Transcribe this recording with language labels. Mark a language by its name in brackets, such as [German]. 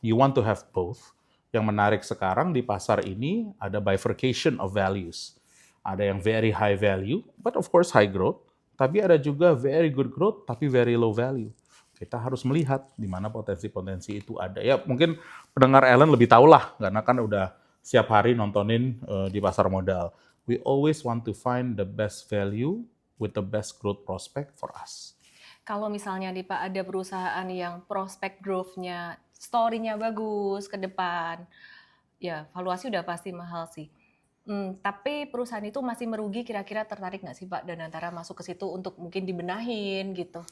[English] You want to have both. [Indonesian] Yang menarik sekarang di pasar ini ada bifurcation of values. Ada yang [English] very high value, but of course high growth. [Indonesian] Tapi ada juga [English] very good growth, tapi very low value. [Indonesian] Kita harus melihat di mana potensi-potensi itu ada. Ya mungkin pendengar Ellen lebih tahu lah, karena kan udah setiap hari nontonin di pasar modal. [English] We always want to find the best value with the best growth prospect for us. [Indonesian] Kalau misalnya nih Pak ada perusahaan yang prospek growth-nya, story-nya bagus ke depan, ya valuasi udah pasti mahal sih. Tapi perusahaan itu masih merugi, kira-kira tertarik nggak sih Pak Danantara masuk ke situ untuk mungkin dibenahin gitu?